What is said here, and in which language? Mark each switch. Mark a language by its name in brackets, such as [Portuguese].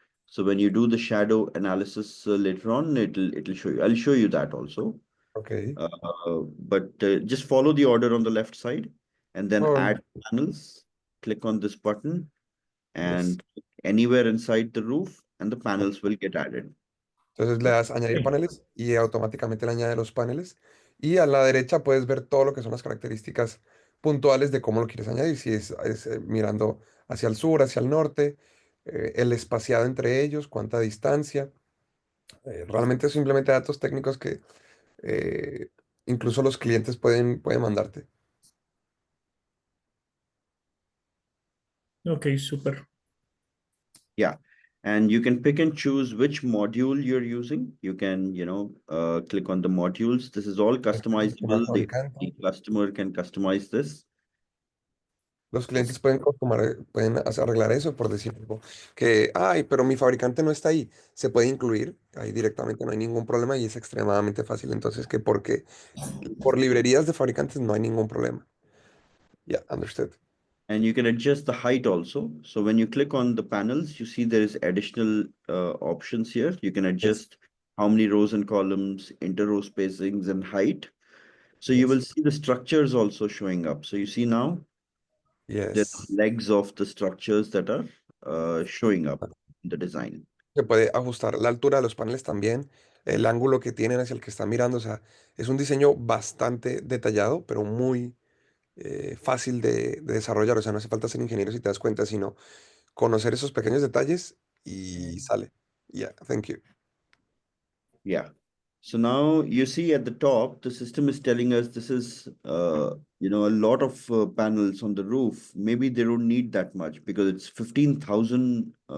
[English] So when you do the shadow analysis later on, it'll show you. I'll show you that also. Ok. But just follow the order on the left side, and then Oh, add panels. Click on this button, yes. and anywhere inside the roof, and the panels will get added. [Spanish] Entonces le [English] Okay. [Spanish] das añadir paneles y automáticamente le añade los paneles. Y a la derecha puedes ver todo lo que son las características puntuales de cómo lo quieres añadir. Si es, mirando hacia el sur, hacia el norte, el espaciado entre ellos, cuánta distancia. Realmente simplemente datos técnicos que eh, incluso los clientes pueden mandarte. Ok, súper. [English] Yeah. And you can pick and choose which module you're using. You can, click on the modules. This is all [Spanish] Con el [English] customizable. [Spanish] fabricante. [English] The customer can customize this. [Spanish] Los clientes pueden arreglar eso por decir algo, que, ay, pero mi fabricante no está ahí. Se puede incluir ahí directamente, no hay ningún problema y es extremadamente fácil. Entonces, que porque por librerías de fabricantes no hay ningún problema. [English] Ya, understood. And you can adjust the height also. So when you click on the panels, you see there is additional options here. You can Yes, adjust how many rows and columns, inter-row spacings, and height. So you will yes, see the structures also showing up. So you see now the yes. legs of the structures that are showing up in the design. [Spanish] Se puede ajustar la altura de los paneles también, el ángulo que tienen hacia el que están mirando. O sea, es un diseño bastante detallado, pero muy fácil de desarrollar. O sea, no hace falta ser ingeniero si te das cuenta, sino conocer esos pequeños detalles y sale. [English] Yeah, thank you. Yeah. So now you see at the top, the system is telling us this is, a lot of panels on the roof. Maybe they don't need that much because it's 15,000.